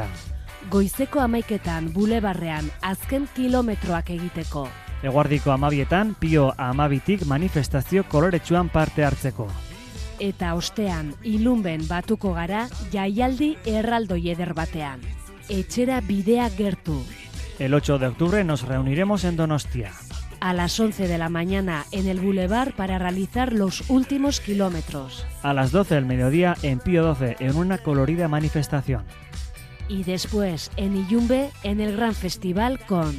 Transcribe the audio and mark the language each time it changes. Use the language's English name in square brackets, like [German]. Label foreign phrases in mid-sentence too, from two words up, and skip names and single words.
[Basque] Goizeko 11etan bulebarrean azken kilometroak egiteko. Eguardiko 12etan Pio 12tik manifestazio koloretsuan parte hartzeko. Eta ostean ilunben batuko gara jaialdi erraldoi eder batean. Etxera bidea gertu. [Spanish] El 8 de octubre nos reuniremos en Donostia. A las 11 de la mañana en el Boulevard para realizar los últimos kilómetros. A las 12 del mediodía en Pío 12 en una colorida manifestación. Y después en Ilunbe en el gran festival con